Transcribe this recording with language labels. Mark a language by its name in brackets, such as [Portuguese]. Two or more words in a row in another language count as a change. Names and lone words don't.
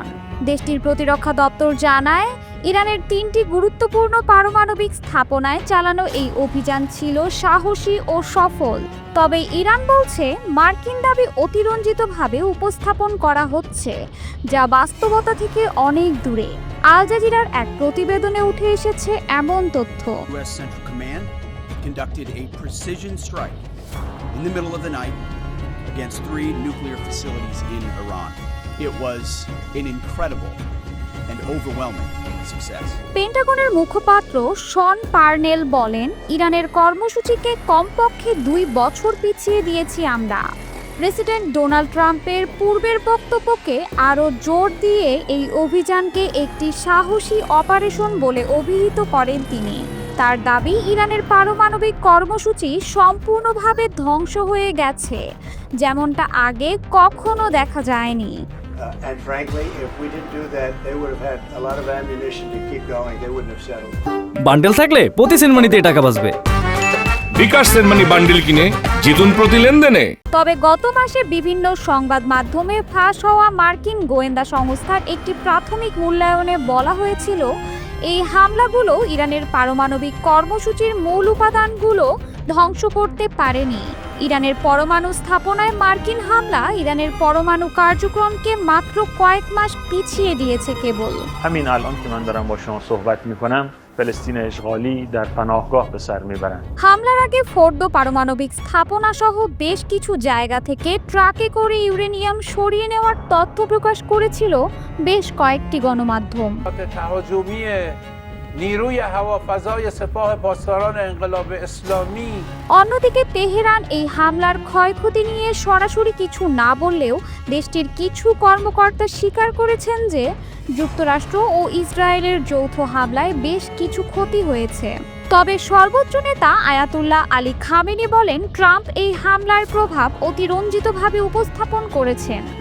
[Bangla] দেশটির প্রতিরক্ষা দপ্তর জানায়, ইরানের ৩টি গুরুত্বপূর্ণ পারমাণবিক স্থাপনায় চালানো এই অভিযান ছিল সাহসী ও সফল। তবে ইরান বলছে, মার্কিন দাবি অতিরঞ্জিতভাবে উপস্থাপন করা হচ্ছে, যা বাস্তবতা থেকে অনেক দূরে। আল জাজিরার এক প্রতিবেদনে উঠে এসেছে এমন তথ্য। [English] U.S. Central Command conducted a precision strike in the middle of the night against 3 nuclear facilities in Iran. It was an incredible and overwhelming success. [Bangla] পেন্টাগনের মুখপাত্র শন পার্নেল বলেন, ইরানের কর্মসূচিকে কমপক্ষে ২ বছর পিছিয়ে দিয়েছি আমরা। প্রেসিডেন্ট ডোনাল্ড ট্রাম্পের পূর্বের বক্তব্যকে আরও জোর দিয়ে এই অভিযানকে একটি সাহসী অপারেশন বলে অভিহিত করেন তিনি। তার দাবি, ইরানের পারমাণবিক কর্মসূচি সম্পূর্ণভাবে ধ্বংস হয়ে গেছে, যেমনটা আগে কখনো দেখা যায়নি। And frankly, if we didn't do that, they would have had a lot of ammunition to keep going. They wouldn't have settled. বান্ডেল থাকলে প্রতি সেনমানিতে টাকা বাঁচবে। বিকাশ সেনমানি বান্ডেল কিনে জিতুন প্রতি লেনদেনে। তবে গত মাসে বিভিন্ন সংবাদ মাধ্যমে ফাঁস হওয়া মার্কিন গোয়েন্দা সংস্থার একটি প্রাথমিক মূল্যায়নে বলা হয়েছিল, এই হামলাগুলো ইরানের পারমাণবিক কর্মসূচির মূল উপাদানগুলো ধ্বংস করতে পারেনি। ইরানের পরমাণু স্থাপনায় মার্কিন হামলা ইরানের পরমাণু কার্যক্রমকে মাত্র কয়েক মাস পিছিয়ে দিয়েছে কেবল। [Persian] همین الان که من دارم با شما صحبت میکنم فلسطین اشغالی در پناهگاه به سر میبرند. [Bangla] হামলার আগে ফোর্দো পারমাণবিক স্থাপনা সহ বেশ কিছু জায়গা থেকে ট্রাকে করে ইউরেনিয়াম সরিয়ে নেওয়ার তথ্য প্রকাশ করেছিল বেশ কয়েকটি গণমাধ্যম। [Persian] تهاجمی نیروی هوافضای سپاه پاسداران انقلاب اسلامی। [Bangla] অন্যদিকে তেহরান এই হামলার ক্ষয়ক্ষতি নিয়ে সরাসরি কিছু না বললেও দেশটির কিছু কর্মকর্তা স্বীকার করেছেন যে যুক্তরাষ্ট্র ও ইসরায়েলের যৌথ হামলায় বেশ কিছু ক্ষতি হয়েছে। তবে সর্বোচ্চ নেতা আয়াতুল্লাহ আলী খামেনি বলেন, ট্রাম্প এই হামলার প্রভাব অতিরঞ্জিতভাবে উপস্থাপন করেছেন।